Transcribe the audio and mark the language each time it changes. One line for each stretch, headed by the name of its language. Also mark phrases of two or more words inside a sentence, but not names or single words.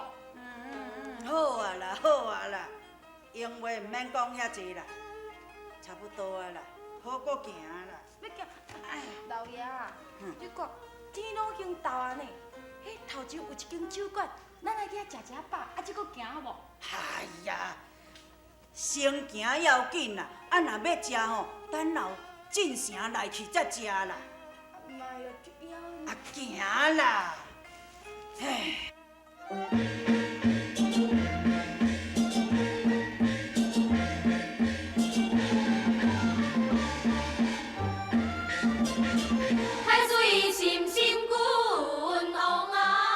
Min Nan Chinese: 好啊啦，好啊啦，闲话毋免讲遐济啦，差不多啊啦，好过行啦。要叫，哎，老爷啊，你看天拢已经到啊呢，迄头前有一间酒馆，咱来去遐食饱，再搁行好无？哎呀，先行要紧啦，啊若要食吼，等留进城来去才食啦。妈呀，这腰啊，行啦，嘿。海水深深滚往啊，